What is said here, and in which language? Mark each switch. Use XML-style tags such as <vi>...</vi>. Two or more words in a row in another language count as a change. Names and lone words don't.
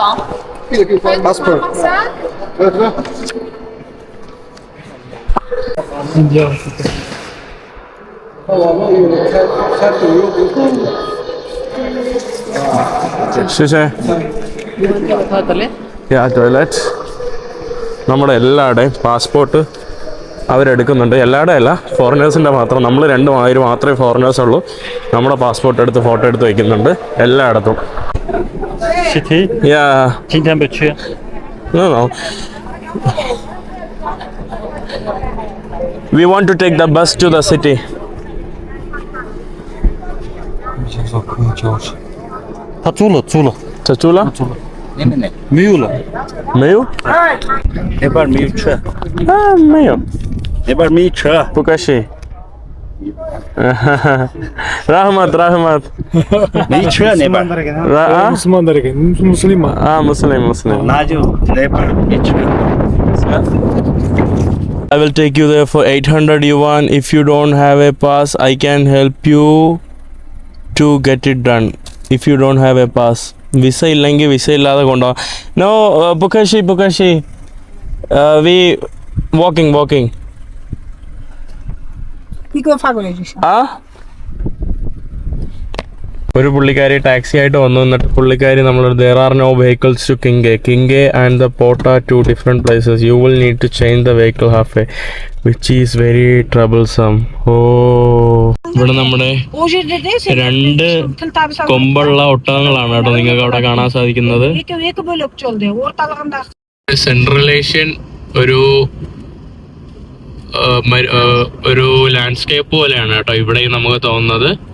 <zh>这个就刷 passport。谢谢。ടോയ്ലറ്റ്.</zh> <ml>നമ്മുടെ എല്ലാവരുടെയും പാസ്പോർട്ട് അവരെടുക്കുന്നുണ്ട്. എല്ലാവരുടെയും അല്ല, ഫോറിനേഴ്സിൻ്റെ മാത്രം. നമ്മൾ 2 പേര് മാത്രമേ ഫോറിനേഴ്സ് ഉള്ളൂ. നമ്മുടെ പാസ്പോർട്ട് എടുത്ത് ഫോട്ടോ എടുത്ത് വയ്ക്കുന്നുണ്ട് എല്ലായിടത്തും.</ml> <en>City? Yeah.</en> <zh>今天不去。</zh> <en>No. We want to take the bus to the city.</en> <zh>他租了。这租了？没有了。没有？那边没有车。啊，没有。那边没车。不可惜。rahmat. 没车那边。</zh> <en>Muslim. Muslim.</en> <zh>那就那边没车。</zh> <en>I will take you there for 800 yuan. If you don't have a pass, I can help you to get it done. If you don't have a pass.</en> <ml>വിസ ഇല്ലെങ്കിൽ വിസ ഇല്ലാതെ കൊണ്ടുപോകാം.</ml> <en>no bukkashi. we walking.</en> <zh>你给我发过来就行。</zh> <ml>ഒരു പുള്ളിക്കാരി ടാക്സി ആയിട്ട് വന്നു. എന്നിട്ട് പുള്ളിക്കാരി നമ്മൾ</ml> <en>there are no vehicles to Kinge and the Porta, 2 different places. You will need to change the vehicle halfway, which is very troublesome.</en> <ml>ഇവിടെ നമ്മുടെ 2 കൊമ്പുള്ള ഒട്ടകങ്ങളാണ് കേട്ടോ നിങ്ങൾക്ക് അവിടെ കാണാൻ സാധിക്കുന്നത്.</ml> <en>Central Asian</en> <ml>ഒരു ലാൻഡ്സ്കേപ്പ് പോലെയാണ് കേട്ടോ ഇവിടെയും നമുക്ക് തോന്നുന്നത്.</ml>